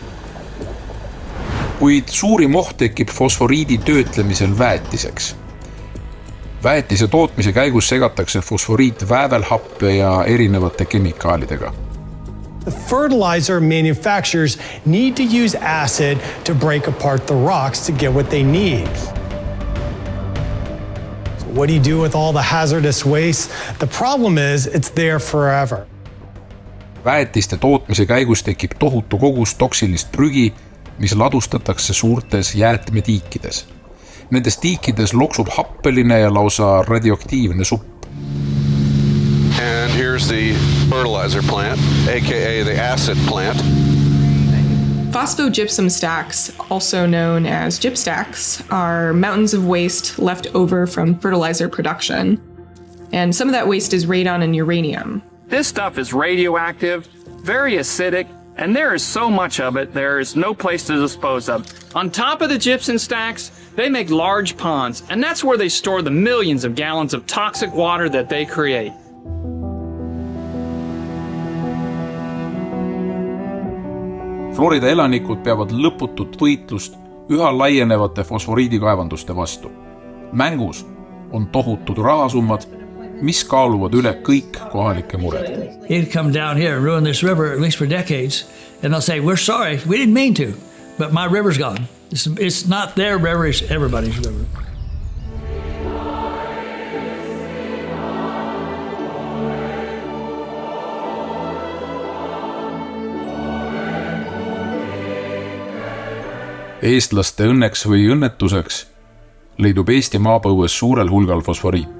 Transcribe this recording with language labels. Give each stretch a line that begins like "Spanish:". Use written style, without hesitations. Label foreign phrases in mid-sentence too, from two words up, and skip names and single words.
Estonian: Kuid suurim oht tekib fosforiidi töötlemisel väetiseks. Väetise tootmise käigus segatakse fosforiit väävelhappe ja erinevate kemikaalidega.
English: The fertilizer manufacturers need to use acid to break apart the rocks to get what they need. So what do you do with all the hazardous waste? The problem is it's there forever.
Estonian: Väetiste tootmise käigus tekib tohutu kogus toksilist prügi, mis ladustatakse suurtes jäätmetiikides. Nendes tiikides loksub happeline ja lausa radioaktiivne supp.
English: And here's the fertilizer plant, aka the acid plant. Phospho-gypsum stacks, also known as gypstacks, are mountains of waste left over from fertilizer production. And some of that waste is radon and uranium. This stuff is radioactive, very acidic, and there is so much of it, there is no place to dispose of. On top of the gypsum stacks, they make large ponds, and that's where they store the millions of gallons of toxic water that they create.
Estonian: Florida elanikud peavad lõputut võitlust üha laienevate fosforiidikaevanduste vastu. Mängus on tohutud rahasummad, mis kaaluvad üle kõik kohalike mured.
English: He'd come down here and ruin this river at least for decades, and they'll say, we're sorry, we didn't mean to, but my river's gone. It's not their river, it's everybody's river.
Estonian: Eestlaste õnneks või õnnetuseks leidub Eesti maapõues suurel hulgal fosforiiti.